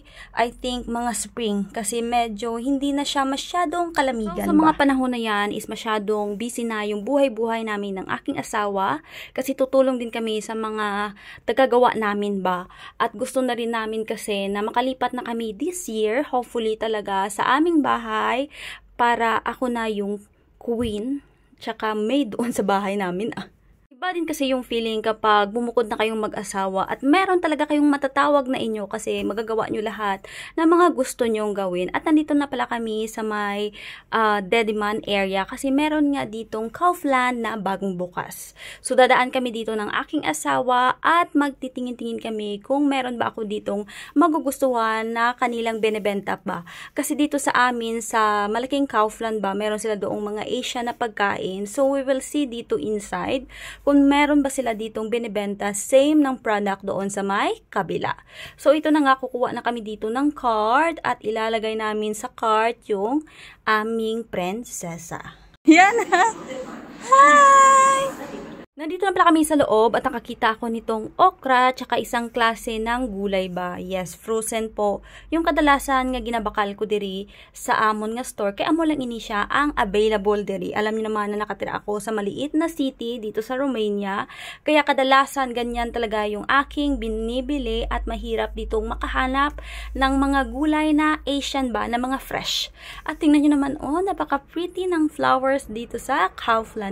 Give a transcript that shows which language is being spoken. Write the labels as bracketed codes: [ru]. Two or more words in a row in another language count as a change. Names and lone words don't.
[en] I think [tl] mga spring kasi medyo hindi na siya masyadong kalamigan. So, sa mga panahon na yan is masyadong busy na yung buhay-buhay namin ng aking asawa kasi tutulong din kami sa mga tagagawa namin ba. At gusto na rin namin kasi na makalipat na kami [en] this year, [tl] hopefully talaga sa aming bahay para ako na yung queen tsaka maid doon sa bahay namin. Iba din kasi yung feeling kapag bumukod na kayong mag-asawa at meron talaga kayong matatawag na inyo kasi magagawa nyo lahat ng mga gusto nyong gawin. At nandito na pala kami sa may Dediman area kasi meron nga ditong Kaufland na bagong bukas. So dadaan kami dito ng aking asawa at magtitingin-tingin kami kung meron ba ako ditong magugustuhan na kanilang benebenta ba. Kasi dito sa amin sa malaking Kaufland ba, meron sila doong mga Asian na pagkain. [en] So we will see [tl] dito inside kung meron ba sila ditong binibenta same ng product doon sa may kabila. So, ito na nga, kukuha na kami dito ng card at ilalagay namin sa card yung aming prinsesa. Yan ha! Hi! Nandito na pala kami sa loob at nakakita ako nitong okra tsaka isang klase ng gulay ba. [en] Yes, frozen [tl] po. [hil] Yung kadalasan nga ginabakal ko diri sa amon nga store. Kaya amo lang ini siya ang available diri. [tl] Alam niyo naman na nakatira ako sa maliit na city dito sa Romania. Kaya kadalasan ganyan talaga yung aking binibili at mahirap ditong makahanap ng mga gulay na Asian ba, na mga fresh. At tingnan niyo naman, oh, napaka pretty ng flowers dito sa Kaufland.